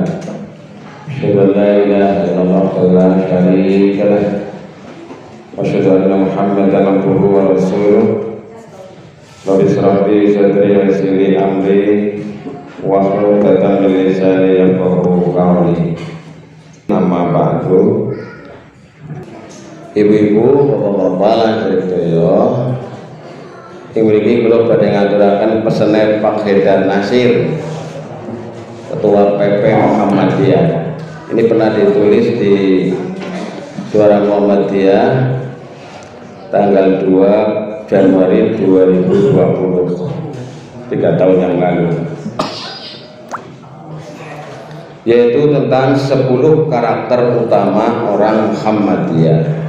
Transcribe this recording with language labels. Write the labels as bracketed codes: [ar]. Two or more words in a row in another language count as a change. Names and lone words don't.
[ar] أشهد أن لا إله إلا الله ولا شريك له وأشهد أن محمدا عبده ورسوله. رب اشرح لي صدري ويسر لي أمري واحلل عقدة من لساني يفقهوا قولي. أما بعد. [jv] Ibu-ibu, bapak-bapak lan sedaya, ing mriki kula badhe ngaturaken pesene Pak Haidar Nasir, Ketua PP Muhammadiyah. [id] Ini pernah ditulis di Suara Muhammadiyah tanggal 2 Januari 2020, 3 tahun yang lalu, yaitu tentang 10 karakter utama orang Muhammadiyah.